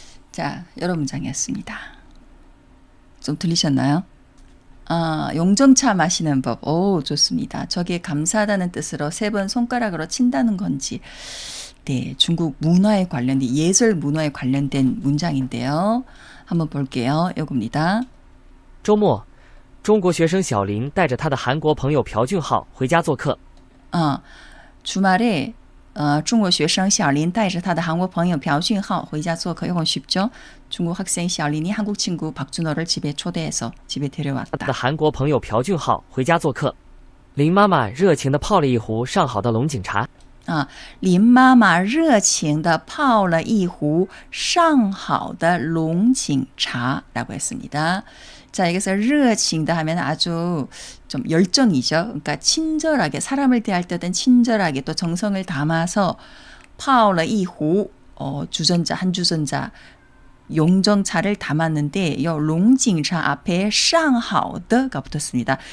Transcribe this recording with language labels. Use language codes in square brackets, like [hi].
[ko] 자, 여러 문장이었습니다. 좀 들리셨나요? 아, 용정차 마시는 법. 오, 좋습니다. 저게 감사하다는 뜻으로 3번 손가락으로 친다는 건지. 네, 중국 문화에 관련된, 예절 문화에 관련된 문장인데요. 한번 볼게요. 요겁니다. [zh] 周末，中国学生小林带着他的韩国朋友朴俊浩回家做客。 [ko] 주말에 중국 [zh] 学生小林带着他的韩国朋友朴俊浩回家做客. [ko] 이건 쉽죠? 중국 학생 小林이 한국 친구 박준호를 집에 초대해서 집에 [zh] 他的 [ko] 데려왔다. [zh] 韩国朋友朴俊浩回家做客。林妈妈热情地泡了一壶上好的龙井茶。林妈妈热情地泡了一壶上好的龙井茶 [ko] 라고 했습니다. 자, 여기서 热情的 하면 아주 좀 열정이죠. 그러니까 친절하게, 사람을 대할 때는 친절하게 또 정성을 담아서 [zh] 泡了一壶 [ko] 주전자, 한 주전자 용정차를 담았는데 이 롱징차 앞에 上好的가 붙었습니다.